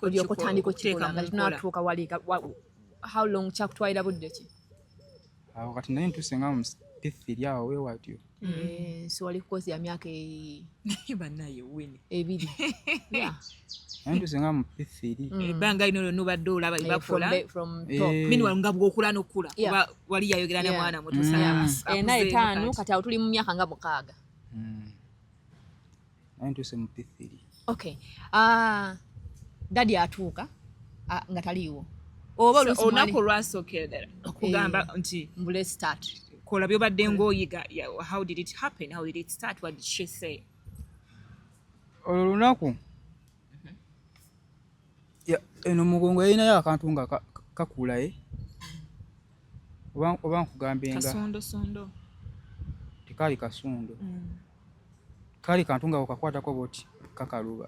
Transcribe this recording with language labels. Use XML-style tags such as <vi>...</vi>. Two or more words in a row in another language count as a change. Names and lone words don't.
<lg>okukiteeka nga tunatuuka wali.</lg> <en>How long</en> <lg>kyakutwalira budde ki? Awo kati naye ntuuse nga mu P3 awo weewatyo. So wali ku course ya myaka bannaye Winnie.</lg> <en>2. Yeah.</en> <lg>Naye ntuuse nga mu P3. Ebbanga lino lyonna obadde olaba bakola.</lg> <en>From top.</en> <lg>Mini nga bw'okula n'okula. Kuba wali yayogera ne mwana muto sala. Naye 5 kati awo tuli mu myaka nga 6. Naye ntuuse mu P3.</lg> <en>Okay.</en> <lg>Daddy atuuka nga taliiwo. Oba olunaku olwasookera okugamba nti mbule start. Kola byobadde ng'oyiga.</lg> <en>How did it happen? How did it start? What did she say?</en> <lg>Olwo lunaku eno mugongo yalinayo akantu nga kakulaye oba nkugambe nga kasondosondo. Tekaali kasundo. Kaali kantu nga okakwatako boti kakaluba.</lg>